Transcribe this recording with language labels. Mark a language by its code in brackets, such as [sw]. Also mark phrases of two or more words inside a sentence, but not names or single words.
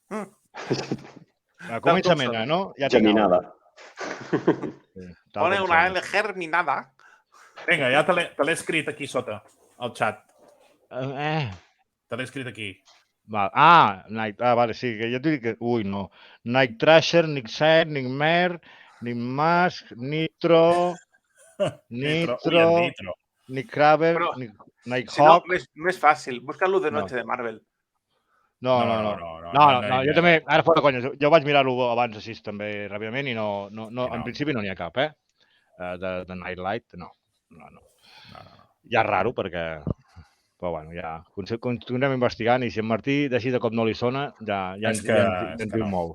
[ca] Comença amena, no? Geminada. [es] Pone una L germinada. [ca] Vinga, ja te l'he escrit aquí sota, al xat. Te l'he escrit aquí. Vale, sí, que jo et dic que... Ui, no. Night Thrasher, Nick Set, Nick Mer... Nick Mask, Nitro, Nick Kraber, Nick Hawk... Més fàcil, busca-lo [es] de noche [ca] de Marvel. No, jo també, ara fora conya, jo vaig mirar-ho abans així també ràpidament i en principi no n'hi ha cap, de Nightlight, no. Ja és raro perquè... Però bueno, ja continuem investigant i si en Martí de cop no li sona, ja ens diu molt.